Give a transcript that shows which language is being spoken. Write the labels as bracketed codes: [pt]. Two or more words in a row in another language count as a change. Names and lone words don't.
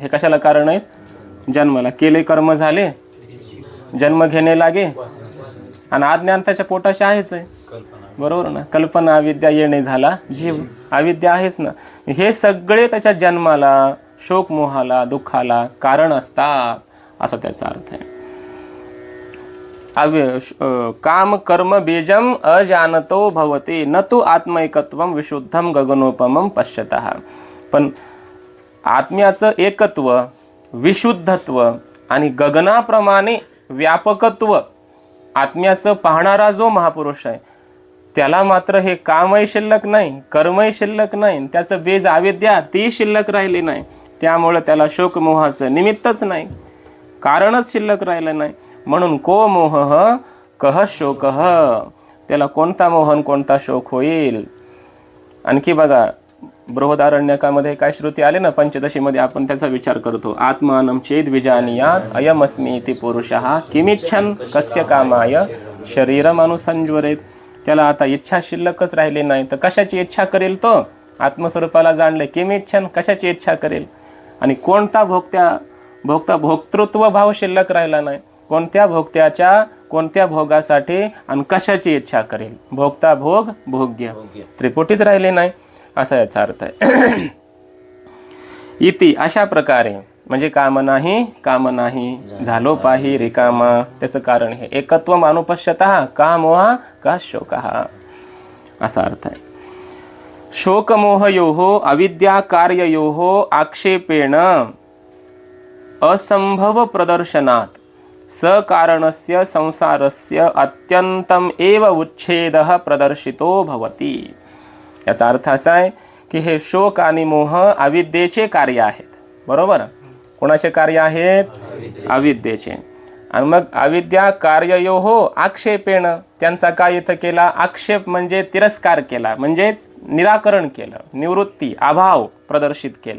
[mr] हे कशाला कारण आहेत, जन्माला. केले कर्म झाले, जन्म घेणे लागे, आणि अज्ञान त्याच्या पोटाशी आहेच आहे, बरोबर ना. कल्पना, अविद्या, येणे झाला जीव, अविद्या आहेच ना. हे सगळे त्याच्या जन्माला, शोकमोहाला, दुःखाला कारण असतात असा त्याचा अर्थ आहे. [sa] काम कर्म बीजम अजानतो भवते, न तो आत्मैकत्वम विशुद्धम गगनोपमम पश्यतः. [mr] पण आत्म्याचं एकत्व, विशुद्धत्व आणि गगनाप्रमाणे व्यापकत्व आत्म्याचं पाहणारा जो महापुरुष आहे त्याला मात्र हे कामही शिल्लक नाही, कर्मही शिल्लक नाही, त्याचं बीज अविद्या ती शिल्लक राहिली नाही. त्यामुळे त्याला शोकमोहाचं निमित्तच नाही, कारणच शिल्लक राहिलं नाही. [sa] म्हणून को मोह कह शोक, [mr] त्याला कोणता मोहन कोणता शोक होईल. आणखी बघा, बृहदारण्यकामध्ये काय श्रुती आले ना, पंचदशीमध्ये आपण त्याचा विचार करतो. [sa] आत्मानं चेद विजानीयात अयमस्मी इति पुरुषः किमिच्छन् कस्य कामाय शरीरम अनुसंज्वरेत. [mr] त्याला आता इच्छा शिल्लकच राहिली नाही, तर कशाची इच्छा करेल तो, आत्मस्वरूपाला जाणले, किमिच्छन्, कशाची इच्छा करेल. आणि कोणता भोक्तृत्व भाव शिल्लक राहिला नाही, कोणत्या भोक्त्याच्या कोणत्या भोगासाठी आणि कशाची इच्छा करेल. भोक्ता भोग भोग्य त्रिपुटीच राहिले नाही असा याचा अर्थ आहे. इति, अशा प्रकारे, म्हणजे काम नाही झालो पाही रिकामा. त्याचं कारण हे [sa] एकत्व अनुपश्यतः का मोहा का शोकः [mr] असा अर्थ आहे. [sa] शोकमोहयोः अविद्या कार्ययोः आक्षेपेण असंभव प्रदर्शनात् सकारणस्य संसारस्य अत्यंतम एव उच्छेदः प्रदर्शितो भवति. [mr] याचा अर्थ असा आहे की हे शोक आणि मोह अविद्येचे कार्य आहेत, बरोबर. कोणाचे कार्य आहेत? अविद्येचे. आणि मग [sa] अविद्या कार्ययोः आक्षेपेण, [mr] त्यांचा काय इथं केला? आक्षेप म्हणजे तिरस्कार केला, म्हणजेच निराकरण केलं, निवृत्ती, अभाव प्रदर्शित केला.